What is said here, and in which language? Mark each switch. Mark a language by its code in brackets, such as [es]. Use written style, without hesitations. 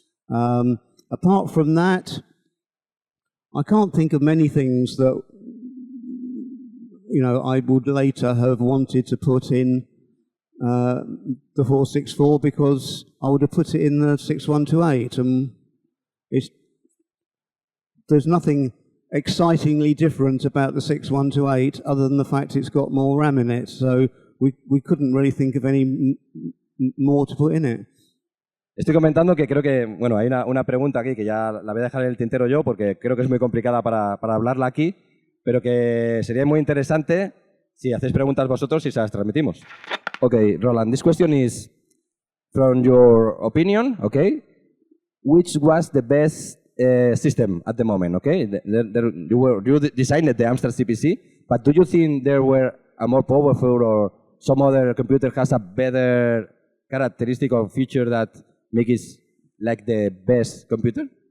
[en] Apart from that, I can't think of many things that I would later have wanted to put in the 464, because I would have put it in the 6128, and there's nothing excitingly different about the 6128 other than the fact it's got more RAM in it, so we couldn't really think of any more to put in it. [es] Estoy comentando que creo que, bueno, hay una pregunta aquí que ya la voy a dejar en el tintero yo porque creo que es muy complicada para hablarla aquí, pero que sería muy interesante Sí, hacéis preguntas vosotros y se las transmitimos. [en] Okay, Roland, this question is from your opinion, okay? Which was the best system at the moment, okay? You designed the Amstrad CPC, but do you think there were a more powerful or some other computer has a better characteristic or feature that make it like the best computer?